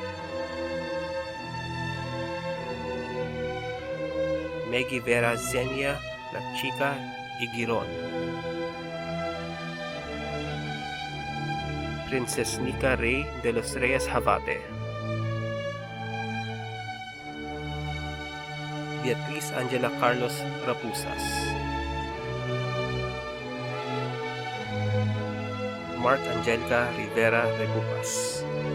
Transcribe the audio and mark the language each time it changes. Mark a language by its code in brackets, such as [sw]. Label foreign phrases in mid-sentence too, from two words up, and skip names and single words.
[es] Meggy Vera Zenia La Chica Igiron. Princess Nika Rey de los Reyes Havate. Beatriz Angela Carlos Rapusas. Mark Angelica Rivera Rebucas.